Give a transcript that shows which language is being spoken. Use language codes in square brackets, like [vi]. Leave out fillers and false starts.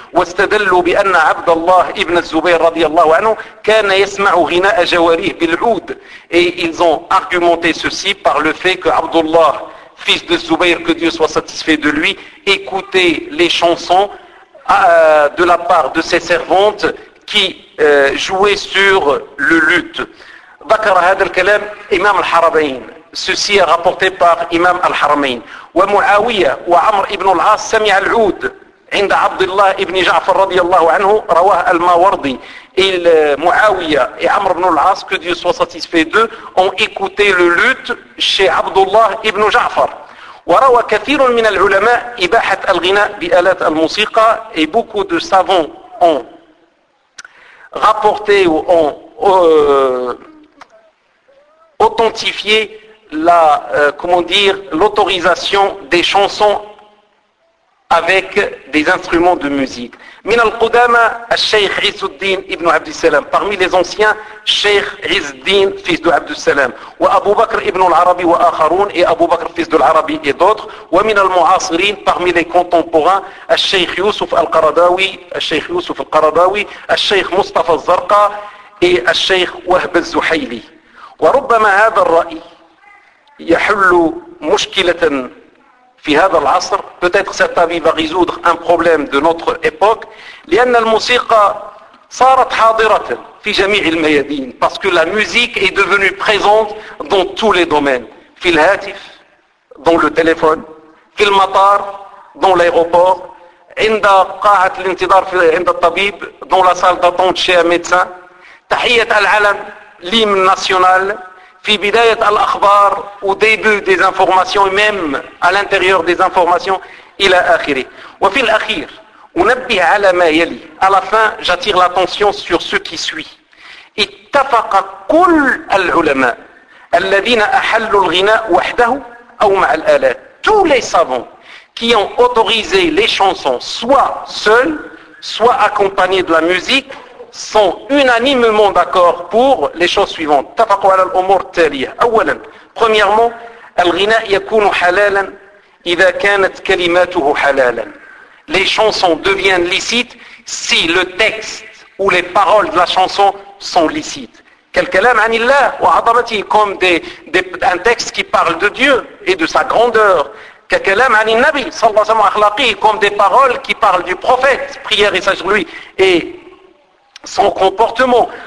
[ar] وَاسْتَدَلُّوا بِأَنَّ عَبْدَ اللَّهِ ابْنَ الزُّبَيْرِ رَضِيَ اللَّهُ عَنْهُ كَانَ يَسْمَعُ غِنَاءَ جَوَارِيهِ بِالْعُودِ, [fr] et ils ont argumenté ceci par le fait que Abdullah, fils de Zubayr, que Dieu soit satisfait de lui, écoutait les chansons de la part de ses servantes qui jouaient sur le luth. [ar] ذكر هذا الكلام إمام الحرمين, [fr] ceci est rapporté par Imam al-Haramain. [ar] ومعاوية وعمر ابن العاص سمع العود عند عبد الله ابن جعفر رضي الله عنه رواه الماوردي. [fr] Et معاوية et عمر ابن العاص, que Dieu soit satisfait d'eux, ont écouté le luth chez عبد الله ابن جعفر. [ar] وروى كثير من العلماء إباحة الغناء بآلات الموسيقى, [fr] et beaucoup de savants ont rapporté ou ont authentifié la l'autorisation des chansons avec des instruments de musique. [ar] من القدامى الشيخ عز الدين ابن عبد السلام, [fr] parmi les anciens, [ar] Cheikh عز الدين fils de عبد السلام, وابو بكر ابن العربي واخرون, et ابو بكر fils de العربي [fr] et d'autres. [ar] ومن المعاصرين, [fr] parmi les contemporains, [ar] الشيخ يوسف القرضاوي, الشيخ يوسف القرضاوي, الشيخ مصطفى الزرقا, et الشيخ وهب الزحيلي. وربما هذا الرأي يحل مشكلة في هذا العصر, [fr] peut-être cet avis va résoudre un problème de notre époque, [ar] لأن الموسيقى صارت حاضرة في جميع الميادين, [fr] parce que la musique est devenue présente dans tous les domaines, [ar] في الهاتف, [fr] dans le téléphone, [ar] في المطار, [fr] dans l'aéroport, [ar] عند قاعة الانتظار عند الطبيب, [fr] dans la salle d'attente chez un médecin, [ar] تحية العلم, [fr] l'hymne national, [ar] في بداية الأخبار, [fr] au début des informations, et même à l'intérieur des informations, [ar] إلى آخره. وفي الأخير, أنبه على ما يلي, [fr] à la fin, j'attire l'attention sur ce qui suit. [ar] اتفق كل العلماء الذين أحلوا الغناء وحده أو مع الآلات, [fr] tous les savants qui ont autorisé les chansons, soit seuls, soit accompagnés de la musique, sont unanimement d'accord pour les choses suivantes. [ar] تفقوا على الأمور التالية. أولا, [fr] premièrement, [ar] الغناء يكون حلالا إذا كانت كلماته حلالا. [fr] Les chansons deviennent licites si le texte ou les paroles de la chanson sont licites. Quel [ar] كلام عن الله وعظمته, [fr] comme un texte qui parle de Dieu et de sa grandeur. [ar] كلام عن النبي صلى الله عليه وسلم أخلاقه, [fr] comme des paroles qui parlent du prophète, prière et sur lui, et son comportement.